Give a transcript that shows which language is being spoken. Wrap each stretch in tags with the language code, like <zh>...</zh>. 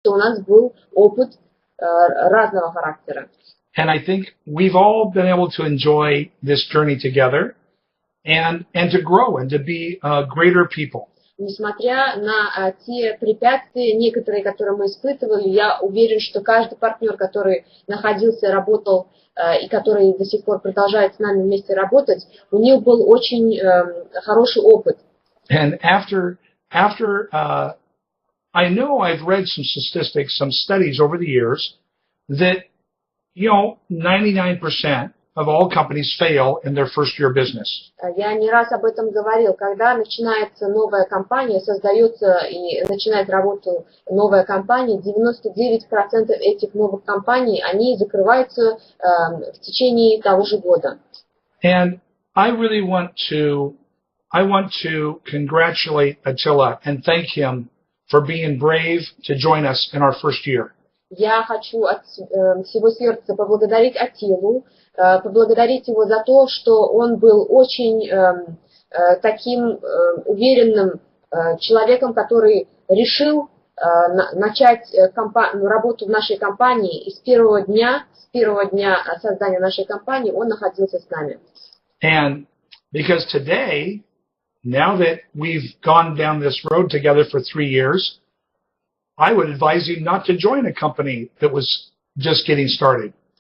<ru>у нас был опыт разного характера.</ru> <en>And I think we've all been able to enjoy this journey together and to grow and to be greater people.</en> <ru>Несмотря на те препятствия, некоторые, которые мы испытывали, я уверен, что каждый партнер, который находился, работал и который до сих пор продолжает с нами вместе работать, у них был очень хороший опыт.</ru> <en>And after I know I've read some statistics, some studies over the years that 99% of all companies fail in their first year of business.</en> <ru>Я не раз об этом говорил. Когда начинается новая компания, создается и начинает работу новая компания, 99% этих новых компаний, они закрываются в течение того же года.</ru> <en>And I really want to congratulate Attila and thank him for being brave to join us in our first year.</en> <ru>Я хочу от всего сердца поблагодарить Аттилу, поблагодарить его за то, что он был очень таким уверенным человеком, который решил начать работу в нашей компании, и с первого дня создания нашей компании он находился с нами.</ru> <en>And because today, now that we've gone down this road together for 3 years, I would advise you not to join a company that was just getting started.</en>